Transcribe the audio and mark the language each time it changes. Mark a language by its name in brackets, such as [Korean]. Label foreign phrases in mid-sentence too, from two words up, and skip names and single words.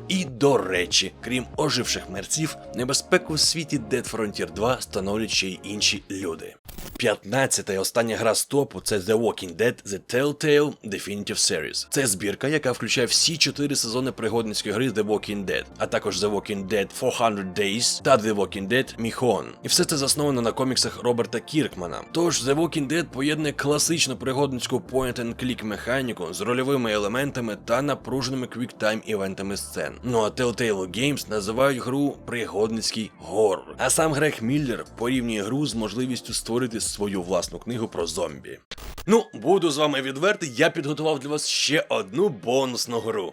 [Ukrainian] І до речі, крім оживших мерців, небезпеку в світі Dead Frontier 2 становлять ще й інші люди. 15-та і остання гра з топу – це The Walking Dead The Telltale Definitive Series. Це збірка, яка включає всі 4 сезони пригодницької гри The Walking Dead, а також The Walking Dead 400 Days та The Walking Dead Michonne. І все це засновано на коміксах Роберта Кіркмана. Тож The Walking Dead поєднує класичну пригодницьку [English] point-and-click [Ukrainian] механіку з рольовими елементами та напруженими квіктайм-івентами сцен. Ну а Telltale Games називають гру пригодницький горор. А сам Грег Міллер порівнює гру з можливістю створити свою власну книгу про зомбі. Ну, буду з вами відвертий, я підготував для вас ще одну бонусну гру.